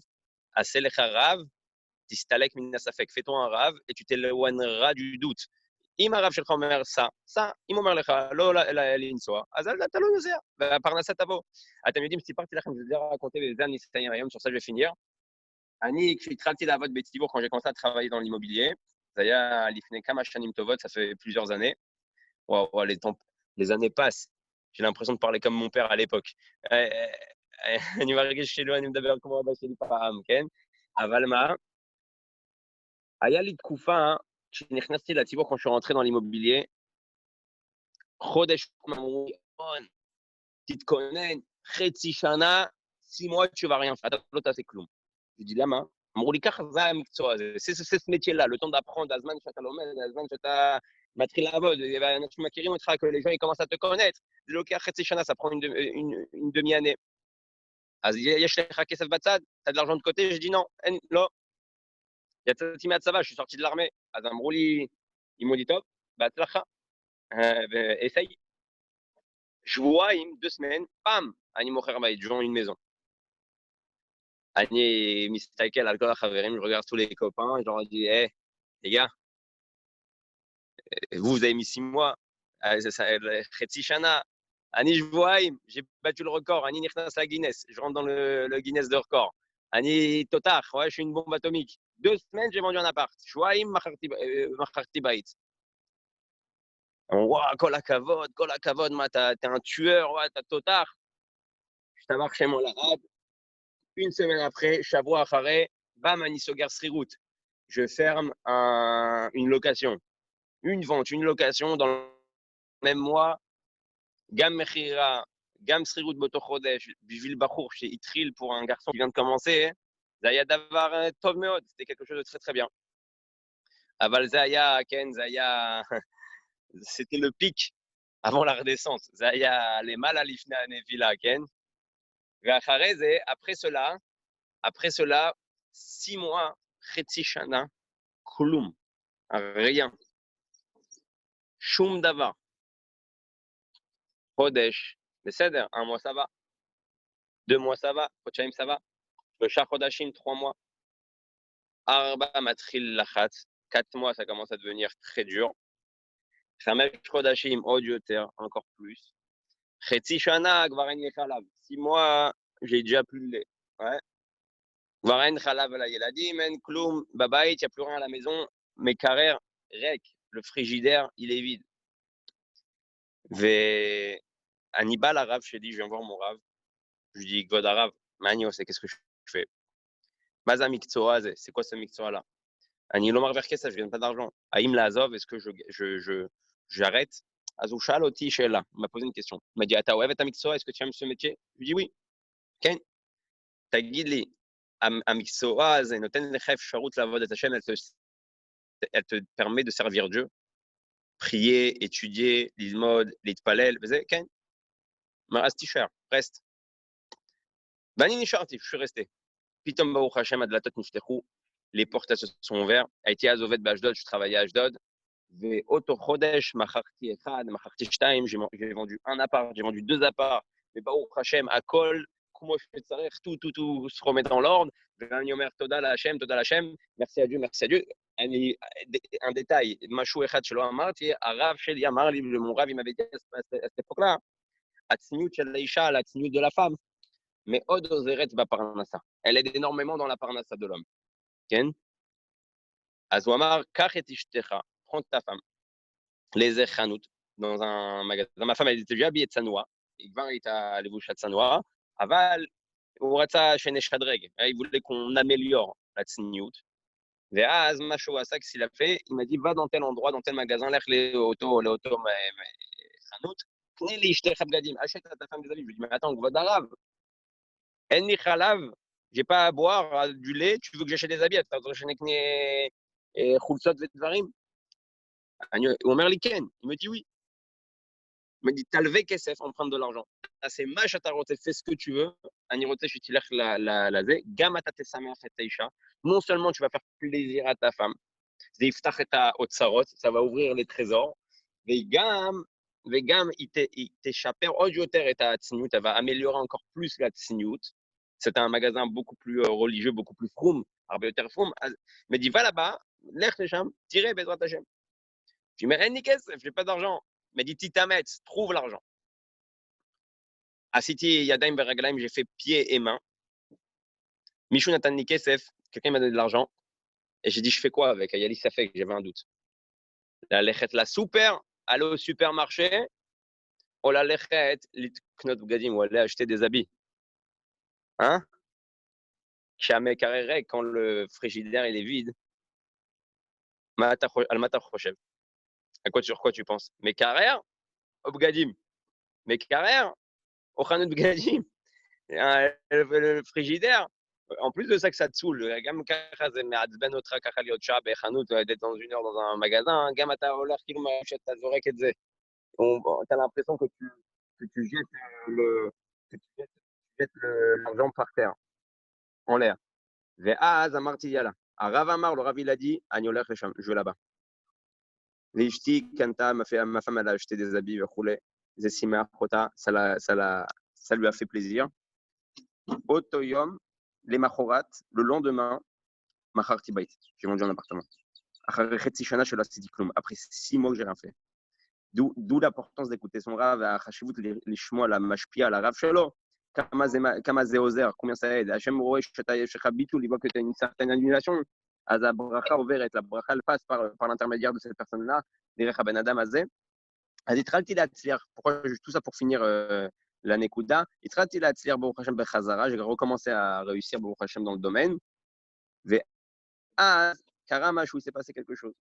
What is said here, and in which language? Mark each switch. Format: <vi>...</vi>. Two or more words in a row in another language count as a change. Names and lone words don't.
<he>עשה לך רב, תסתלק מן הספק,</he> <fr>fais-toi un rave, et tu t'éloigneras du doute.</fr> <he>אם הרב שלך אומר סע, אם הוא אומר לך לא לנסוע, אז אתה לא נוסע, והפרנסה תבוא. אתם יודעים, סיפרתי לכם,</he> <fr>je vais raconter les années היום, sur ça je vais finir.</fr> <he>כשהתחלתי לעבוד בציבור,</he> <fr>quand j'ai commencé à travailler dans l'immobilier,</fr> <he>זה היה לפני כמה שנים טובות,</he> <fr>ça fait plusieurs années. Wow, les années passent. J'ai l'impression de parler comme mon père à l'époque.</fr> <he>אני מרגיש כאילו אני מדבר כמו אבא שלי פעם, כן? אבל מה? היה לי תקופה, כשנכנסתי לציבור,</he> <fr>quand je suis rentré dans l'immobilier,</fr> <he>חודש, אמרו, תתכונן, חצי שנה,</he> <fr>6 mois, tu vas rien faire,</fr> <he>אתה לא תעשה כלום.</he> <fr>Je dis,</fr> <he>למה? אמרו לי, ככה, זה המקצוע הזה, זה</he> <fr>métier-là, le temps d'apprendre,</fr> <he>הזמן שאתה לומד, הזמן שאתה מתחיל לעבוד, ואנשים מכירים אותך,</he> <fr>que les gens ils commencent à te connaître,</fr> <he>זה לוקח חצי שנה,</he> <fr>ça prend une demi-année.</fr> <he>אז יש לך כסף בצד,</he> <fr>t'as de l'argent de côté, je dis non,</fr> <he>אין, לא. יצאתי מהצבא,</he> <fr>je suis sorti de l'armée,</fr> <he>אז אמרו לי,</he> <fr>ils m'ont dit,</fr> <he>טוב, בהצלחה, essaye. שבועיים, 2 semaines, פעם, אני מוכר בית,</he> <fr>je vends une maison.</fr> <he>אני מסתכל על כל החברים,</he> <fr>je regarde tous les copains, je leur dis, hey, les gars, vous avez mis 6 mois,</fr> <he>חצי שנה, אני שבועיים,</he> <fr>j'ai battu le record,</fr> <he>אני נכנס לגינס,</he> <fr>je rentre dans le Guinness de record.</fr> <he>אני תותח,</he> <fr>ouais, je suis une bombe atomique. 2 semaines, j'ai vendu un appart.</fr> <he>שבועיים, מכרתי בית. וואו, כל הכבוד, מה,</he> <fr>t'es un tueur, ouais, t'as תותח.</fr> <he>השתבח שמו לעד.</he> <fr>Une semaine après,</fr> <he>שבוע אחרי, bam, אני סוגר שכירות.</he> <fr>Je ferme une location. Une vente, une location dans le même mois.</fr> <he>גם מכירה, גם שכירות באותו חודש, בשביל בחור שהתחיל</he> <fr>pour un garçon qui vient de commencer,</fr> <he>זה היה דבר טוב מאוד,</he> <fr>c'était quelque chose de très très bien.</fr> <he>אבל זה היה, כן, זה היה,</he> <fr>c'était le pic avant la redescente.</fr> <he>זה היה למעלה לפני הנפילה, כן? ואחרי זה,</he> <fr>après cela, 6 mois,</fr> <he>חצי שנה, כלום, rien. שום דבר. חודש, בסדר,</he> <fr>1 mois ça va, 2 mois ça va, חודשיים ça va, 3 חודשים, 3 mois, 4</fr> <he>מתחיל לחץ,</he> <fr>4 mois ça commence à devenir très dur, 5</fr> <he>חודשים עוד יותר,</he> <fr>encore plus,</fr> <he>חצי שנה כבר אין לי חלב,</he> <fr>6 mois j'ai déjà plus de lait, ouais.</fr> <he>כבר אין חלב על הילדים, אין כלום, בבית,</he> <fr>il n'y a plus rien à la maison, mes carreurs ריק, le frigidaire il est vide.</fr> <he>ואני בא לרב שלי,</he> <fr>je viens voir mon רב, je lui dis,</fr> <he>כבוד הרב, מה אני עושה,</he> <fr>qu'est-ce que je fais?</fr> <he>מה זה המקצוע הזה?</he> <fr>c'est quoi ce</fr> <he>מקצוע-là? אני לא מרוויח כסף,</he> <fr>je gagne pas d'argent.</fr> <he>האם לעזוב,</he> <fr>est-ce que j'arrête?</fr> <he>אז הוא שאל אותי שאלה, הוא</he> <fr>m'a posé une question. הוא m'a dit,</fr> <he>אתה אוהב את המקצוע?</he> <fr>est-ce que tu aimes ce métier? je lui dis oui.</fr> <he>כן. תגיד לי, המקצוע הזה נותן לך אפשרות לעבוד את השם,</he> <fr>elle te permet de servir Dieu, prier, étudier,</fr> <he>ללמוד, להתפלל, וזה, כן. אז תישאר, reste. ואני נשארתי,</he> <fr>je suis resté.</fr> <he>פתאום ברוך השם, הדלתות נפתחו,</he> <fr>les portes se sont ouvertes,</fr> <he>הייתי אז עובד באשדוד,</he> <fr>je travaillais à אשדוד, ואותו</fr> <he>חודש מכרתי 1, מכרתי 2,</he> <fr>j'ai vendu un appart, j'ai vendu 2 apparts,</fr> <he>וברוך השם, הכל כמו שצריך,</he> <fr>tout se remet dans l'ordre,</fr> <he>ואני אומר תודה להשם,</he> <fr>merci à Dieu, un détail,</fr> <he>משהו אחד שלא אמרתי, הרב שלי אמר לי,</he> <fr>mon rave, il m'avait dit à cette époque-là,</fr> <he>הצניעות של האישה, la צניעות</he> <fr>de la femme,</fr> <he>מאוד עוזרת בפרנסה.</he> <fr>Elle aide énormément dans la parnassa de l'homme.</fr> <he>כן? אז הוא אמר, קח את אשתך,</he> <fr>prends ta femme,</fr> <he>לאיזה חנות,</he> <fr>dans un magasin. Ma femme, elle était déjà habillée de</fr> <he>צנוע, היא כבר הייתה לבושת צנוע, אבל הוא רצה שנשדרג,</he> <fr>il voulait qu'on améliore la צניעות.</fr> <he>ואז מה שהוא עשה,</he> <fr>qu'il a fait, il m'a dit, va dans tel endroit, dans tel magasin,</fr> <he>לך לאותו חנות, קנה לאשתך בגדים,</he> <fr>achète à ta femme des habits. Je lui dis, mais attends,</fr> <he>כבוד הרב, אין לי חלב,</he> <fr>j'ai pas à boire du lait, tu veux que j'achète des habits,</fr> <he>אתה רוצה שנקנה חולצות ודברים? הוא אומר לי כן,</he> <fr>il me dit oui. Il me dit, t'as levé כסף, on prend de l'argent.</fr> <he>תעשה מה שאתה רוצה,</he> <fr>fais ce que tu veux,</fr> <he>אני רוצה שתלך לזה, גם אתה תשמח את האישה,</he> <fr>non seulement tu vas faire plaisir à ta femme,</fr> <he>זה יפתח את האוצרות,</he> <fr>ça va ouvrir les trésors,</fr> <he>וגם היא תשפר עוד יותר את הצניעות,</he> <fr>elle va améliorer encore plus la צניעות. C'était un magasin beaucoup plus religieux, beaucoup plus froum,</fr> <he>הרבה יותר פרום,</he> <fr>אז me dit, va là-bas,</fr> <he>לך לשם, תראה בעזרת השם.</he> <fr>Je dis, mais</fr> <he>אין לי כסף,</he> <fr>j'ai pas d'argent. Me dit, תתאמץ, trouve l'argent.</fr> <he>עשיתי ידיים ורגליים,</he> <fr>j'ai fait pieds et mains.</fr> <he>מישהו נתן לי כסף,</he> <fr>quelqu'un m'a donné de l'argent, et j'ai dit, je fais quoi avec?</fr> <he>היה לי ספק,</he> <fr>j'avais un doute.</fr> <he>ללכת לסופר,</he> <fr>aller au supermarché,</fr> <he>או ללכת לקנות בגדים,</he> <fr>ou aller acheter des habits. Hein?</fr> <he>כשהמקרר ריק,</he> <fr>quand le frigidaire il est vide,</fr> <he>על מה אתה חושב?</he> <fr>sur quoi tu penses?</fr> <he>מקרר או בגדים? מקרר או חנות בגדים?</he> <fr>Le frigidaire, En plus de ça que ça te saoule,</fr> <he>גם ככה זה מעצבן אותך ככה להיות שעה בחנות,</he> <fr>d'être dans une heure dans un magasin,</fr> <he>גם אתה הולך כאילו שאתה זורק את זה.</he> <fr>T'as l'impression que tu jettes l'argent par terre, en l'air.</fr> <he>ואז אמרתי יאללה. הרב אמר לו, רב</he> <fr>il a dit,</fr> <he>אני הולך לשם,</he> <fr>je vais là-bas.</fr> <he>ואשתי קנתה,</he> <fr>ma femme elle a acheté des habits</fr> <he>וכולי, זה שימח אותה,</he> <fr>ça lui a fait plaisir.</fr> <he>אותו יום, למחרת,</he> <fr>le lendemain,</fr> <he>מכרתי בית,</he> <fr>j'ai vendu un appartement.</fr> <he>אחרי חצי שנה שלא עשיתי כלום,</he> <fr>après 6 mois que j'ai rien fait. d'où l'importance d'écouter son rave,</fr> <he>החשיבות לשמוע, להשפיע על הרב שלו, כמה זה עוזר,</he> <fr>combien ça aide.</fr> <he>השם רואה שיש לך ביטול,</he> <fr>il voit que tu as une certaine annulation,</fr> <he>אז הברכה עוברת, הברכה</he> <fr>elle passe par l'intermédiaire de cette personne-là,</fr> <he>דרך הבן אדם הזה. אז התחלתי להצליח,</he> <fr>tout ça pour finir la nekuda,</fr> <he>התחלתי להצליח ברוך השם בחזרה,</he> <fr>j'ai recommencé à réussir</fr> <he>ברוך השם</he> <fr>dans le domaine,</fr> <he>ואז קרה משהו,</he> <fr>il s'est passé quelque chose.</fr>